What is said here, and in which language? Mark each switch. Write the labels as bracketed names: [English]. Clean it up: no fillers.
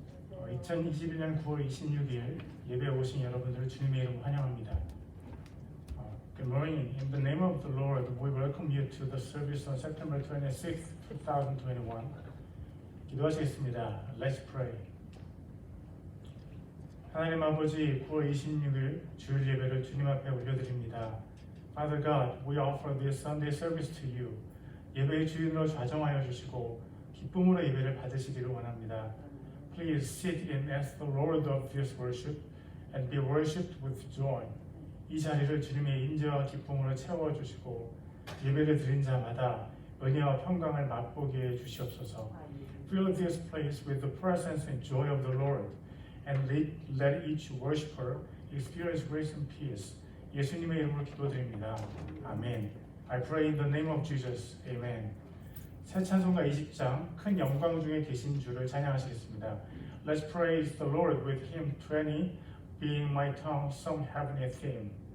[Korean] 2021년 9월 26일 예배에 오신 여러분들을 주님의 이름으로 환영합니다. [English] Good morning. In the name of the Lord, we welcome you to the service on September 26, 2021. [Korean] 기도하시겠습니다. [English] Let's pray. [Korean] 하나님 아버지, 9월 26일 주일 예배를 주님 앞에 올려드립니다. [English] Father God, we offer this Sunday service to you. [Korean] 예배의 주인으로 좌정하여 주시고 기쁨으로 예배를 받으시기를 원합니다. [English] Please sit in as the Lord of this worship and be worshipped with joy. [Korean] 이 자리를 주님의 인재와 기쁨으로 채워주시고 예배를 드린 자마다 은혜와 평강을 맛보게 해 주시옵소서. [English] Fill this place with the presence and joy of the Lord and let each worshiper experience grace and peace. [Korean] 예수님의 이름으로 기도드립니다. 아멘. [English] I pray in the name of Jesus. Amen. [Korean] 새 찬송가 20장 큰 영광 중에 계신 주를 찬양하시겠습니다. [English] Let's praise the Lord with hymn 20, being my tongue, some heavenly theme.